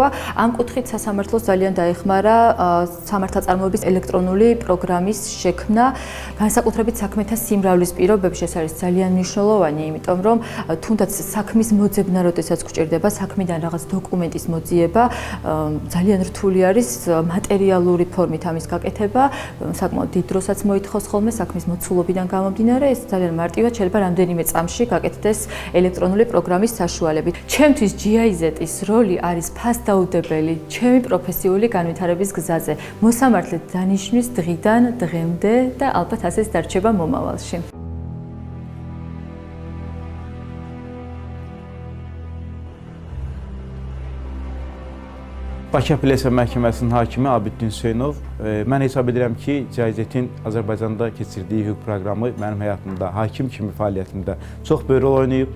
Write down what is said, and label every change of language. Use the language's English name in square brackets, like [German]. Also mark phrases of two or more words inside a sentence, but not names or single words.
[Georgian] ამ კუთხით სასამართლოს ძალიან დაეხმარა სამართალწარმოების ელექტრონული პროგრამის შექმნა, განსაკუთრებით საქმეთა სიმრავლის პირობებში ეს არის ძალიან მნიშვნელოვანი, იმიტომ რომ თუნდაც საქმის მოძებნა, როდესაც გვჭირდება საქმიდან რაღაც დოკუმენტის მოძიება, ძალიან რთული არის მატერიალური ფორმით ამის გაკეთება, საკმაოდ დიდ დროსაც მოითხოვს ხოლმე საქმის მოცულობიდან გამომდინარე, ეს ძალიან მარტივად შეიძლება რამდენიმე წამში გაკეთდეს ელექტრონული პროგრამის საშუალებით. ჩემთვის GIZ-ის ჯაიზეტის როლი არის ფასდაუდებელი ჩემი პროფესიული განვითარების გზაზე, მოსამართლედ დანიშნვის დღიდან დღემდე და ალბათ ასეც დარჩება მომავალში. [Azerbaijani] Bakı Apellyasiya Məhkəməsinin hakimi Abidin Hüseynov, mən hesab edirəm ki, GIZ-in Azərbaycanda keçirdiyi hüquq proqramı mənim həyatımda, hakim kimi fəaliyyətimdə çox böyük rol oynayıb.